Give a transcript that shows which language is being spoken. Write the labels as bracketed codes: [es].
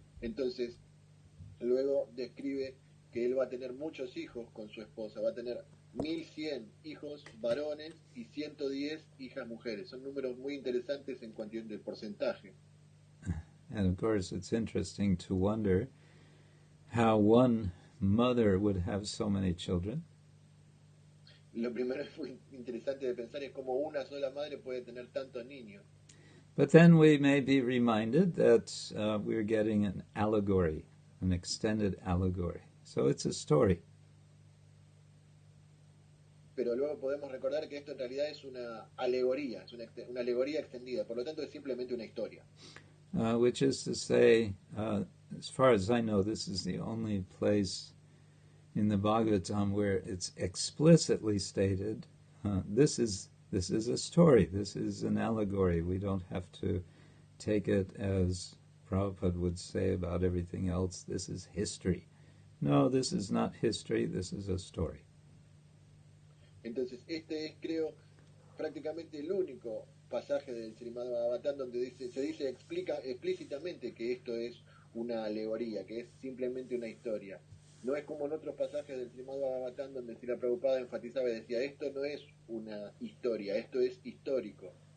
[es] Entonces, luego describe que él va a tener muchos hijos con su esposa, va a tener 1.100 hijos varones y 110 hijas mujeres. Son números muy interesantes en cuestión del porcentaje. [en] And of course, it's interesting to wonder how one mother would have so many children. [es] Lo primero es muy interesante de pensar es cómo una sola madre puede tener tantos niños. [en] But then we may be reminded that we're getting an allegory, an extended allegory. So it's a story. [es] Pero luego podemos recordar que esto en realidad es una alegoría, es una alegoría extendida, por lo tanto es simplemente una historia. [en] Which is to say, as far as I know, this is the only place in the Bhagavatam where it's explicitly stated, this is a story, this is an allegory. We don't have to take it as Prabhupada would say about everything else, this is history. No, this is not history, this is a story. [es] Entonces, este es, creo, prácticamente el único pasaje del Srimad-Bhagavatam donde se explica explícitamente que esto es una alegoría, que es simplemente una historia. No es como en otros pasajes del Srimad-Bhagavatam donde Srila Prabhupada enfatizaba y decía, esto no es una historia, esto es histórico.